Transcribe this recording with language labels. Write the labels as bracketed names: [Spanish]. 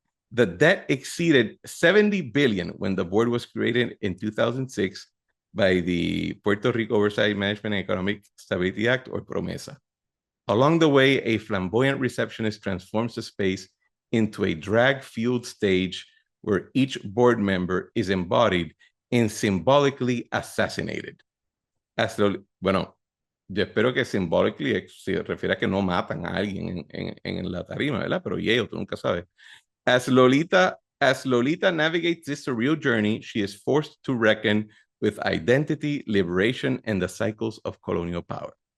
[English] The debt exceeded 70 billion when the board was created in 2006 by the Puerto Rico Oversight Management and Economic Stability Act, or PROMESA. Along the way, a flamboyant receptionist transforms the space into a drag-fueled stage where each board member is embodied and symbolically assassinated. [Spanish] Bueno, yo espero que symbolically se refiere a que no matan a alguien en la tarima, ¿verdad? Pero tú nunca sabes. [English] As Lolita navigates this surreal journey, she is forced to reckon with identity, liberation, and the cycles of colonial power.